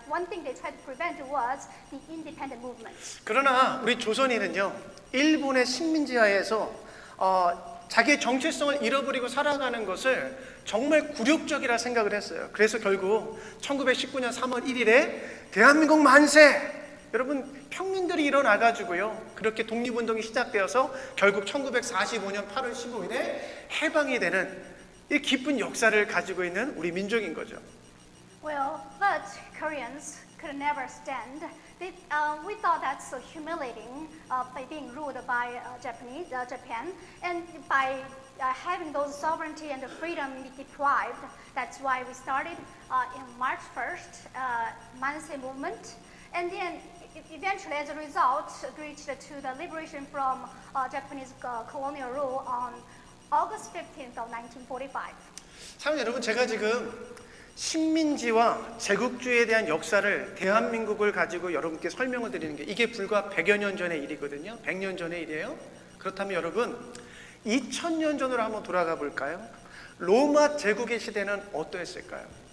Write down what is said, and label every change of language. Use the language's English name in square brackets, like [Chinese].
[English] One thing they tried to prevent was the independent movement. [Korean] 그러나 우리 조선인은요 일본의 식민지하에서 자기의 정체성을 잃어버리고 살아가는 것을 정말 굴욕적이라 생각을 했어요. 그래서 결국 1919년 3월 1일에 대한민국 만세! 여러분 평민들이 일어나가지고요 그렇게 독립운동이 시작되어서 결국 1945년 8월 15일에 해방이 되는 이 기쁜 역사를 가지고 있는 우리 민족인 거죠. [English] Well, but Koreans could never stand. We thought that's so humiliating by being ruled by Japan, and by having those sovereignty and freedom deprived. That's why we started in March 1st, Manse movement, and then eventually, as a result, reached to the liberation from Japanese colonial rule on August 15th of 1945. [Korean] 참 여러분 제가 지금 식민지와 제국주의에 대한 역사를 대한민국을 가지고 여러분께 설명을 드리는 게 이게 불과 100여 년 전의 일이거든요. 100년 전의 일이에요. 그렇다면 여러분 2000년 전으로 한번 돌아가 볼까요? 로마 제국의 시대는 어떠했을까요?